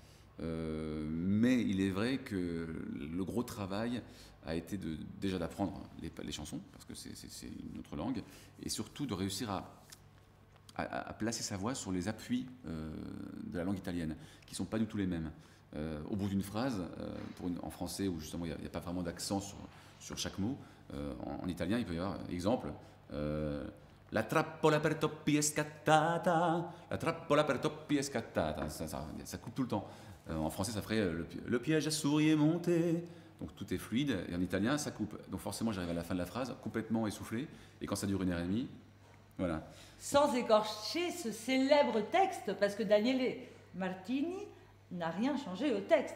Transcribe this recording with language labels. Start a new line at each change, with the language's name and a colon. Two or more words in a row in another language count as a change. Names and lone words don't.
French: Mais il est vrai que le gros travail a été déjà d'apprendre les chansons, parce que c'est une autre langue, et surtout de réussir à placer sa voix sur les appuis de la langue italienne, qui ne sont pas du tout les mêmes. Au bout d'une phrase, en français où justement il n'y a pas vraiment d'accent sur chaque mot, en italien il peut y avoir, exemple,
Italian: la trappola per toppi è scattata, la trappola per toppi è scattata,
French: ça coupe tout le temps. En français ça ferait le piège à souris est monté, donc tout est fluide, et en italien ça coupe. Donc forcément j'arrive à la fin de la phrase complètement essoufflé, et quand ça dure 1h30, voilà. Sans écorcher ce célèbre texte, parce que Daniele Martini n'a rien changé au texte.